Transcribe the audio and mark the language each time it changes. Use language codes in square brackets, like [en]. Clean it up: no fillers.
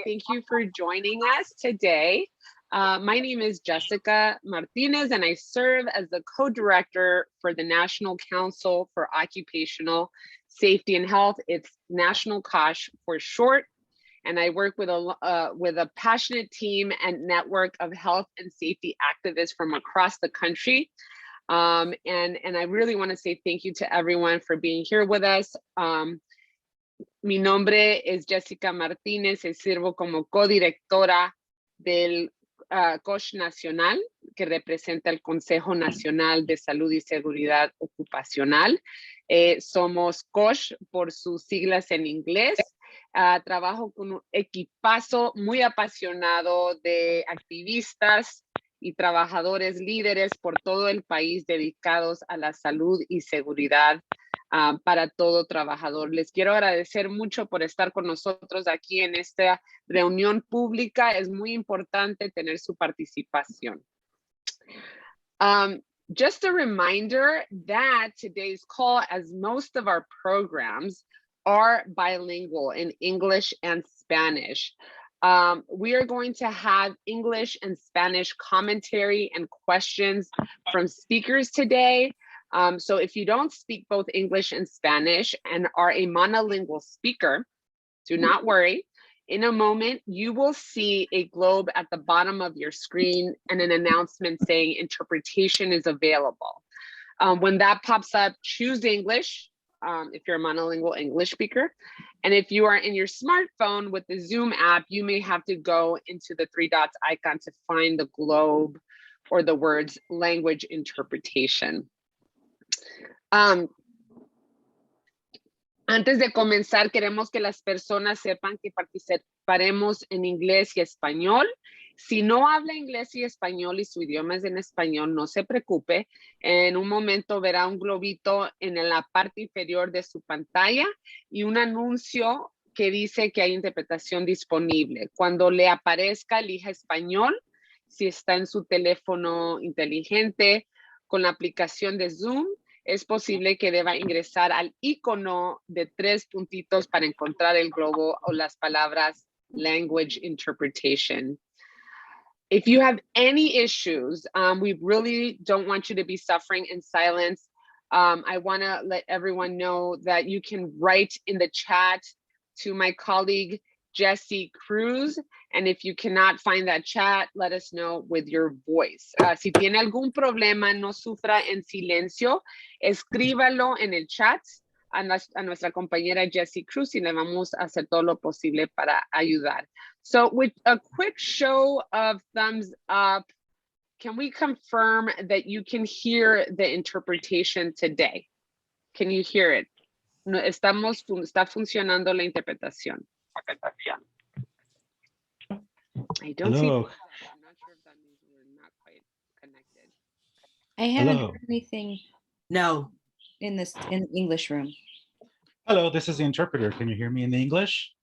[en] Thank you for joining us today. My name is Jessica Martinez, and I serve as the co-director for the National Council for Occupational Safety and Health. It's National COSH for short. And I work with a passionate team and network of health and safety activists from across the country. And I really want to say thank you to everyone for being here with us. [es] Mi nombre es Jessica Martínez y sirvo como codirectora del COSH Nacional, que representa el Consejo Nacional de Salud y Seguridad Ocupacional. Somos COSH por sus siglas en inglés. Trabajo con un equipazo muy apasionado de activistas y trabajadores líderes por todo el país dedicados a la salud y seguridad para todo trabajador. Les quiero agradecer mucho por estar con nosotros aquí en esta reunión pública. Es muy importante tener su participación. [en] Just a reminder that today's call, as most of our programs are bilingual in English and Spanish. We are going to have English and Spanish commentary and questions from speakers today. So if you don't speak both English and Spanish and are a monolingual speaker, do not worry. In a moment, you will see a globe at the bottom of your screen and an announcement saying interpretation is available. When that pops up, choose English. If you're a monolingual English speaker. And if you are in your smartphone with the Zoom app, you may have to go into the three dots icon to find the globe or the words language interpretation. [es] Antes de comenzar, queremos que las personas sepan que participaremos en inglés y español. Si no habla inglés y español y su idioma es en español, no se preocupe. En un momento verá un globito en la parte inferior de su pantalla y un anuncio que dice que hay interpretación disponible. Cuando le aparezca, elija español. Si está en su teléfono inteligente con la aplicación de Zoom, es posible que deba ingresar al icono de 3 puntitos para encontrar el globo o las palabras [en] language interpretation. If you have any issues, we really don't want you to be suffering in silence. I want to let everyone know that you can write in the chat to my colleague, Jessie Cruz. And if you cannot find that chat, let us know with your voice. [es] Si tiene algún problema, no sufra en silencio. Escríbalo en el chat a nuestra compañera Jessie Cruz y le vamos a hacer todo lo posible para ayudar. [en] So with a quick show of thumbs up, can we confirm that you can hear the interpretation today? Can you hear it? [es] No, está funcionando la interpretación. [en] I don't see. I'm not sure if that means we're not quite connected. I haven't heard anything. No. In the English room. Hello, this is the interpreter. Can you hear me in the English?